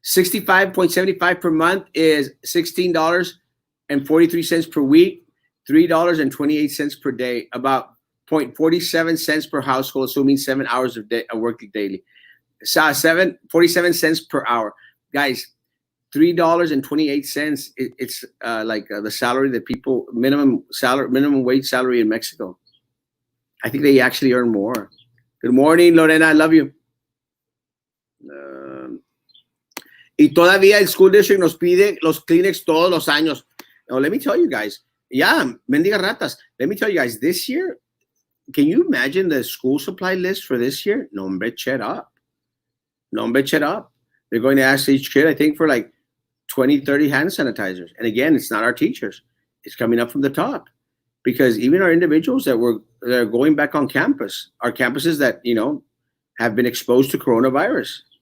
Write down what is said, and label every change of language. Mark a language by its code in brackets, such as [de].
[en] $65.75 per month is $16.43 per week, $3.28 per day, about 0.47 cents per household, assuming 7 hours of work daily. 47 cents per hour. Guys, $3.28. It's like the salary that people, minimum wage salary in Mexico. I think they actually earn more. Good morning, Lorena. I love you. [es] Y todavía el school district nos pide los Kleenex todos los años. [en] Now, let me tell you guys. Yeah, mendiga ratas. Let me tell you guys, this year, can you imagine the school supply list for this year? No, hombre, shut up. No, hombre, shut up. They're going to ask each kid, I think, for like 20, 30 hand sanitizers. And again, it's not our teachers. It's coming up from the top. Because even our individuals that are going back on campus, our campuses that, have been exposed to coronavirus.